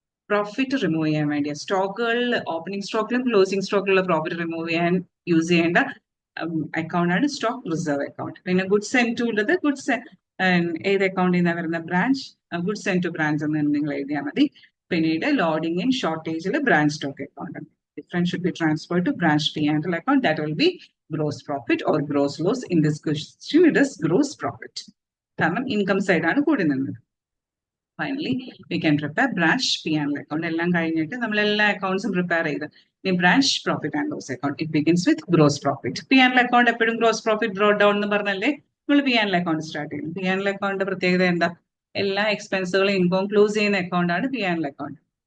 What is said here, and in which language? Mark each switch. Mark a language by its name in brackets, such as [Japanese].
[Malayalam] Profit remove ചെയ്യാൻ വേണ്ടിയാണ്. സ്റ്റോക്കുകളിൽ opening സ്റ്റോക്കിലും closing സ്റ്റോക്കിലുള്ള profit remove ചെയ്യാൻ യൂസ് ചെയ്യേണ്ട അക്കൗണ്ടാണ് സ്റ്റോക്ക് റിസർവ് അക്കൗണ്ട്. പിന്നെ ഗുഡ്സ് സെൻഡ് ടു ഉള്ളത് ഗുഡ്സ് ഏത് അക്കൗണ്ടിൽ നിന്നാണ് വരുന്ന? Branch goods send two branch എന്ന് നിങ്ങൾ എഴുതിയാൽ മതി. പിന്നീട് loading in ഷോർട്ടേജിൽ branch stock account. [English] Difference should be transferred to branch P&L account. That will be gross profit or gross loss. In this question, it is gross profit. [Malayalam] കാരണം income side ആണ് കൂടി നിന്നത്. [English] Finally we can prepare branch P&L account. [Malayalam] എല്ലാം കഴിഞ്ഞിട്ട് നമ്മൾ എല്ലാ അക്കൗണ്ട്സും prepare ചെയ്ത് ഇനി branch profit and loss account. [English] It begins with gross profit. [Malayalam] P&L account എപ്പോഴും ഗ്രോസ് പ്രോഫിറ്റ് ബ്രോട്ട് ഡൗൺ എന്ന് പറഞ്ഞല്ലേ നമ്മൾ P&L അക്കൗണ്ട് സ്റ്റാർട്ട് ചെയ്യുന്നത്. P&L അക്കൗണ്ട് പ്രത്യേകത എന്താ? എല്ലാ എക്സ്പെൻസുകളും ഇൻകം ക്ലോസ് ചെയ്യുന്ന അക്കൗണ്ട് ആണ് P&L അക്കൗണ്ട്.